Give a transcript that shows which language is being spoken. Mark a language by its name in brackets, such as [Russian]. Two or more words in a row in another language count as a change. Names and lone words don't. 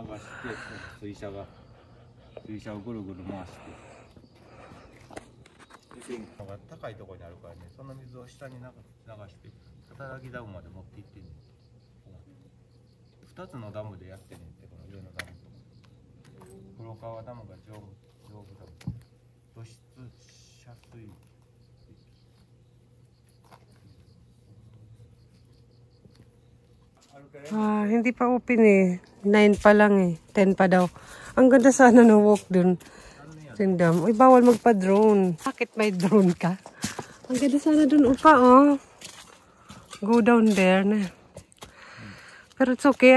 [Japanese] 水車をぐるぐる回して高いところにあるからね、その水を下に流して肩崎ダムまで持っていってんねん。2つのダムでやってんねんって、この上のダムと黒川ダムが上部ダム、土質遮水。 [Filipino] Hindi pa open eh. 9 pa lang eh. 10 pa daw. Ang ganda sana ng walk dun. Tindam. Uy, bawal magpa-drone. Bakit may drone ka? Ang ganda sana dun upa, oh. [English] Go down there na. Pero it's okay.